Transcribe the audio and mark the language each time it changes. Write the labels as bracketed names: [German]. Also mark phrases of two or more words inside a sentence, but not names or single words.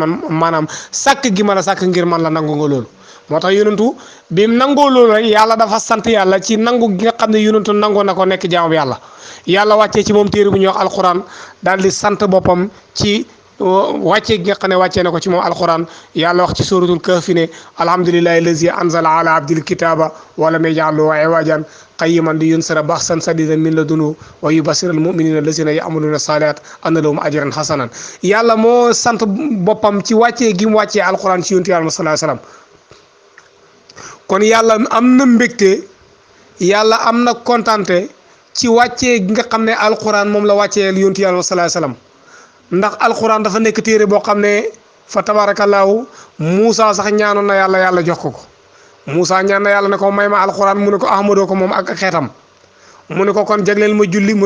[Wolof] man maanaam sàkk gi ma la sàkk ngir man la nangu nga loolu moo tax yonentu bi mu nangoo loolu rek yàlla dafa sant yàlla ci nangu gi nga xam ne yonentu nangoo na ko nekk jaamu yàlla yàlla wàccee ci moom téere bu ñuy wax alquran daal di sant boppam ci wàccee gi nga xam ne wàccee na ko ci moom alquran yàlla wax ci [Arabic] سورة الكهف [Wolof] ne [Arabic] الحمد لله الذي أنزل على عبده الكتاب ولم يجعله عوجا قيما لينذر بأسا شديدا من لدنه ويبشر المؤمنين الذين يعملون الصالحات أن لهم أجرا حسنا [Wolof] yàlla moo sant boppam ci wàccee gi mu wàccee alquran ci yonent yàlla [Arabic] صلى الله عليه وسلم [Wolof] kon yàlla am na mbégte yàlla am na kontante ci wàccee gi nga xam ne alquran moom la wàccee yonent yàlla [Arabic] صلى الله عليه وسلم [Wolof] ndax alquran dafa nekk téere boo xam ne fa tabaarakallaahu Moussa sax ñaanoon na yàlla jox ko Moussa ñaan na yàlla ne ko may ma alquran mu ne ko Ahmadoo ko moom ak xeetam mu ne ko kon jagleel ma julli mu ne